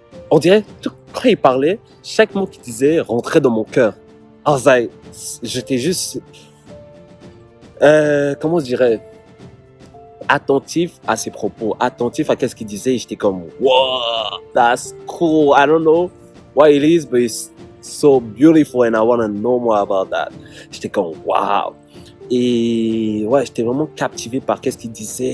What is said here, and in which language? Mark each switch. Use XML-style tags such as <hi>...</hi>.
<fr>On dirait, quand il parlait, chaque mot qu'il disait rentrait dans mon cœur. J'étais juste, comment je dirais, attentif à ses propos, attentif à qu'est-ce qu'il disait. Et j'étais comme,</fr> <en>wow, that's cool. I don't know what it is, but it's so beautiful and I want to know more about that.</en> <fr>J'étais comme, wow. Et ouais, j'étais vraiment captivé par qu'est-ce qu'il disait.</fr>